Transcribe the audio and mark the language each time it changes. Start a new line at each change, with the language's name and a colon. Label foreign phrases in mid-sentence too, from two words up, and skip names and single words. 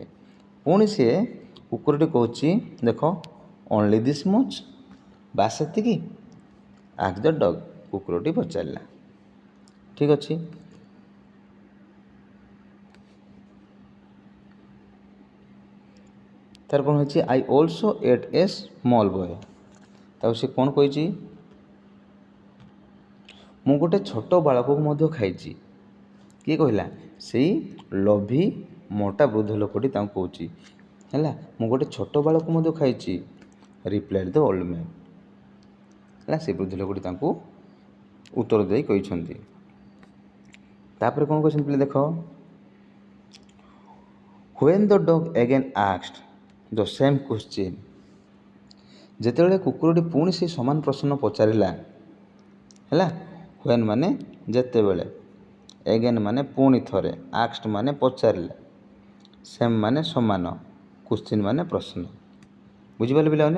Odia: ପୁଣି ସିଏ କୁକୁରଟି କହୁଛି ଦେଖ,
English: only this much,
Odia: ବାସ୍ ସେତିକି।
English: asked the dog,
Odia: କୁକୁରଟି ପଚାରିଲା। ଠିକ୍ ଅଛି, ତାର କ'ଣ ହେଇଛି?
English: I also ate a small boy।
Odia: ତାକୁ ସେ କ'ଣ କହିଛି? ମୁଁ ଗୋଟେ ଛୋଟ ବାଳକକୁ ମଧ୍ୟ ଖାଇଛି। କିଏ କହିଲା? ସେଇ ଲୋଭୀ ମୋଟା ବୃଦ୍ଧ ଲୋକଟି ତାଙ୍କୁ କହୁଛି। ହେଲା, ମୁଁ ଗୋଟେ ଛୋଟ ବାଳକକୁ ମଧ୍ୟ ଖାଇଛି।
English: replied the old man.
Odia: ହେଲା, ସେ ବୃଦ୍ଧ ଲୋକଟି ତାଙ୍କୁ ଉତ୍ତର ଦେଇ କହିଛନ୍ତି। ତାପରେ କ'ଣ କହିଛନ୍ତି ପିଲେ ଦେଖ,
English: When the dog again asked the same question।
Odia: ଯେତେବେଳେ କୁକୁରଟି ପୁଣି ସେ ସମାନ ପ୍ରଶ୍ନ ପଚାରିଲା। ହେଲା, when ମାନେ ଯେତେବେଳେ, again ମାନେ ପୁଣି ଥରେ, asked ମାନେ ପଚାରିଲା, same ମାନେ ସମାନ, question ମାନେ ପ୍ରଶ୍ନ। ବୁଝିପାରିଲେ ପିଲାମାନେ?